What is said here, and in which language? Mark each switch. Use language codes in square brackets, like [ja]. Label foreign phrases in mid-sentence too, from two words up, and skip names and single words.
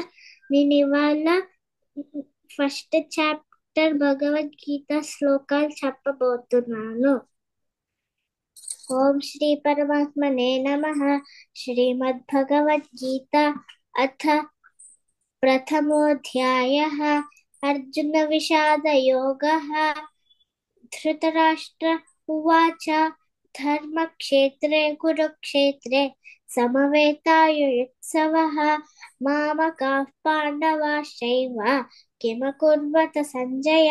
[te] నేను ఇవాళ [en] first chapter [te] భగవద్గీత శ్లోకాలు చెప్పబోతున్నాను. [sa] ॐ श्री परमात्मने नमः. श्रीमद्भगवद्गीता अथ प्रथमोऽध्यायः. अर्जुन विषादयोगः. धृतराष्ट्र उवाच धर्मक्षेत्रे कुरुक्षेत्रे समवेतायुयुत्सवः मामकाः पाण्डवाश्चैव किमकुर्वत सञ्जय.